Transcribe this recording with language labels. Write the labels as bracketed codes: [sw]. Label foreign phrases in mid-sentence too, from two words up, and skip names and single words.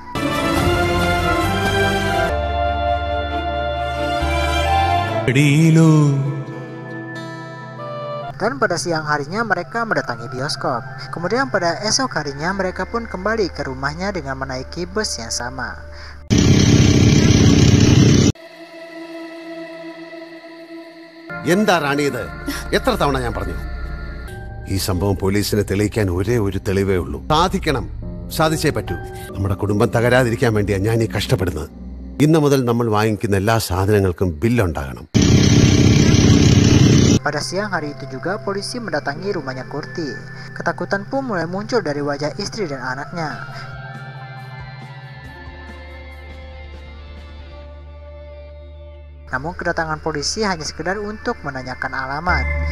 [id] Dan pada siang harinya mereka mendatangi bioskop. Kemudian pada esok harinya mereka pun kembali ke rumahnya dengan menaiki bus yang sama. [ml] എന്താ റാണി ഇത്? എത്ര തവണ ഞാൻ പറഞ്ഞു ഈ സംഭവം പോലീസിനെ തെളിയിക്കാൻ ഒരേ ഒരു തെളിവേ ഉള്ളൂ. സാധിക്കണം. സാധിച്ചേ പറ്റൂ. നമ്മുടെ കുടുംബം തകരാതിരിക്കാൻ വേണ്ടിയാണ് ഞാൻ ഈ കഷ്ടപ്പെടുന്നത്. ഇന്നു മുതൽ നമ്മൾ വാങ്ങിക്കുന്ന എല്ലാ സാധനങ്ങൾക്കും ബില്ലുണ്ടാകണം. [id] Pada siang hari itu juga polisi mendatangi rumahnya Kurti. Ketakutan pun mulai muncul dari wajah istri dan anaknya. Namun kedatangan polisi hanya sekedar untuk menanyakan alamat.